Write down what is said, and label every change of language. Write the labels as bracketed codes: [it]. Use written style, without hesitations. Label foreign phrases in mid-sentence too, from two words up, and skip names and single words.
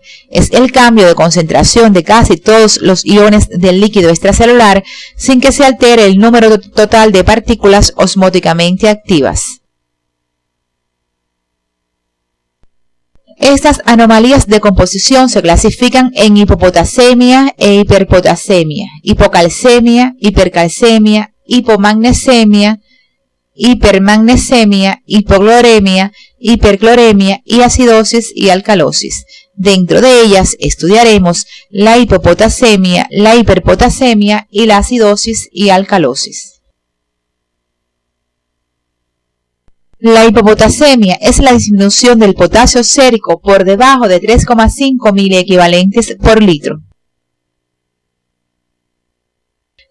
[es] Es el cambio de concentración de casi todos los iones del líquido extracelular sin que se altere el número total de partículas osmóticamente activas. Estas anomalías de composición se clasifican en hipopotasemia e hiperpotasemia, hipocalcemia, hipercalcemia, hipomagnesemia, hipermagnesemia, hipocloremia, hipercloremia y acidosis y alcalosis. Dentro de ellas estudiaremos la hipopotasemia, la hiperpotasemia y la acidosis y alcalosis. La hipopotasemia es la disminución del potasio sérico por debajo de 3,5 miliequivalentes por litro.